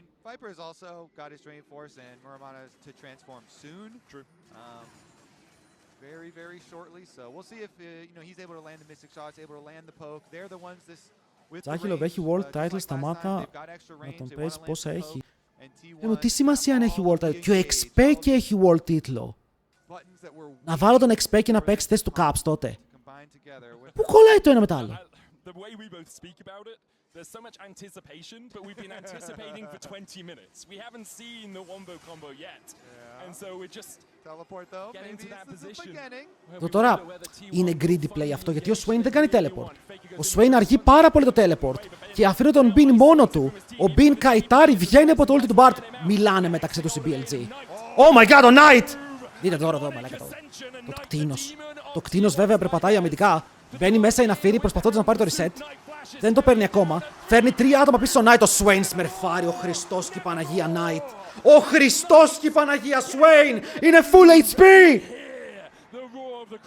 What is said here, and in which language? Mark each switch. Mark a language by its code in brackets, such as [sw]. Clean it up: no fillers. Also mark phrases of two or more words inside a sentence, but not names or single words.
[el] Τζάκιλοβ έχει [en] World Title, [el] σταμάτα να τον πες πόσα έχει. Τι σημασία αν έχει [en] World Title? [el] Και ο XP και έχει World τίτλο. Να βάλω τον XP και να παίξει θέση του Caps τότε. Πού κολλάει το ένα με το άλλο? [en] There's so much anticipation, but we've been anticipating for 20 minutes. We haven't seen the wombo combo yet. And so we're just getting to that position. [el] Τώρα είναι [en] greedy play [el] αυτό, γιατί ο Swain δεν κάνει teleport. Ο Swain αργεί πάρα πολύ το teleport και αφήνει τον Bean μόνο του. Ο Bean καητάρει, βγαίνει από το ulti του Bard. Μιλάνε μεταξύ τους οι BLG. [en] Oh my god, [el] ο Knight! Δείτε τώρα εδώ, μαλάκα το κτίνος. Το κτίνος βέβαια περπατάει αμυντικά. Μπαίνει μέσα η Ναφίρη προσπαθώντας να πάρει το reset. Δεν το παίρνει ακόμα. Φέρνει 3 άτομα πίσω στον Knight. Ο Swain σμερφάρει. Ο Χριστός και η Παναγία Knight. Ο Χριστός και η Παναγία Swain είναι [en] full HP!